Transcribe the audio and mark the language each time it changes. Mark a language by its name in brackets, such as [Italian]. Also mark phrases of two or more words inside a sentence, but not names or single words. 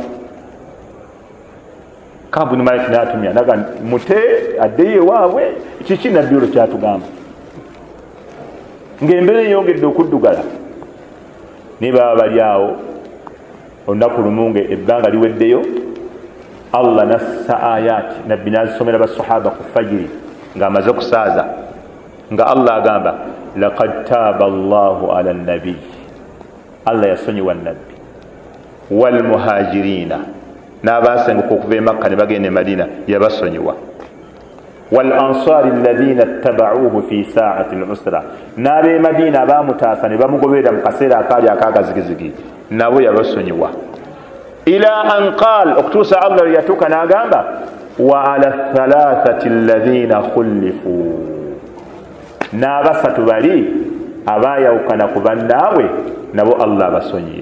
[Ganda] Ka'b bin Malik n'atumya naga mute addeyo ewaabwe, kiki nabbi olwo kyatugamba ng'embeera eyongedde okuddugala. Ne baba bali awo olunaku lumu ng'ebbanga liweddeyo, Allah nassa ayaati nabbi n'azisomera basahaba ku fajiri ng'amaze okusaaza, nga Allah agamba [Arabic] لقد تاب الله على النبي, [Ganda] Allah yasonyiwa nabbi [Arabic] والمهاجرين, [Ganda] n'abaasenguka okuva e Makka ne bagenda e Madina yabasonyiwa, [Arabic] والأنصار الذين اتبعوه في ساعة العسرة, [Ganda] n'ab'e Madina abaamutaasa ne bamugoberera mu kaseera akaali akaagazigizigi nabo yabasonyiwa. [Arabic] إلى أن قال, [Ganda] okutuusa Allah yatuuka n'agamba [Arabic] وعلى الثلاثة الذين خلفوا, [Ganda] n'abasatu bali abaayawukana ku bannaabwe nabo Allah abasonyiye.